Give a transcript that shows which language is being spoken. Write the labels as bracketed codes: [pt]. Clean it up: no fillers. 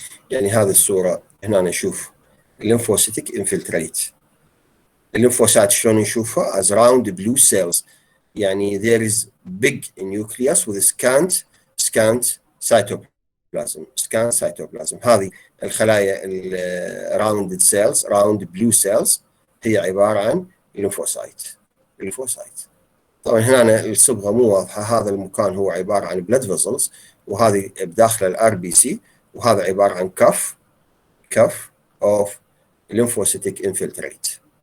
[ar] يعني هذه الصورة هنا نشوف الليمفوسيتك انفلتريت. الليمفوسات شلون نشوفها؟ [en] as round blue cells. [ar] يعني [en] there is big nucleus with scant cytoplasm. [ar] هذه الخلايا [en] rounded cells round blue cells [ar] هي عبارة عن [en] lymphocyte. [ar] طبعا هنا الصبغة مو واضحة. هذا المكان هو عبارة عن blood vessels، وهذه بداخل الار بي سي، وهذا عبارة عن كف [en] of lymphocytic infiltrate.